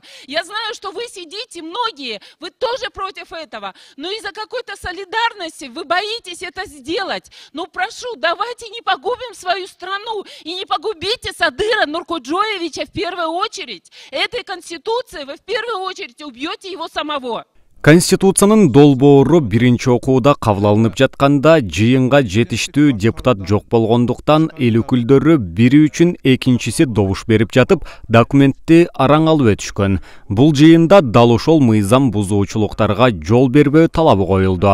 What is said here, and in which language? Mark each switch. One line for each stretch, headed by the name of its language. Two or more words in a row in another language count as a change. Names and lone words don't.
Russian: Я знаю, что вы сидите, многие, вы тоже против этого, но из-за какой-то солидарности вы боитесь это сделать. Ну прошу, давайте не погубим свою страну и не погубите Садыра Нуркоджоевича в первую очередь. Этой Конституцией вы в первую очередь убьете его самого.
Kyrgyz: Конституциянын долбоору биринчи окууда кабыл алынып жатканда жыйынга жетиштүү депутат жок болгондуктан эл өкүлдөрү бири үчүн экинчиси добуш берип жатып, документти араң алып өтүшкөн. Бул жыйында дал ошол мыйзам бузуучулуктарга жол бербөө талабы коюлду.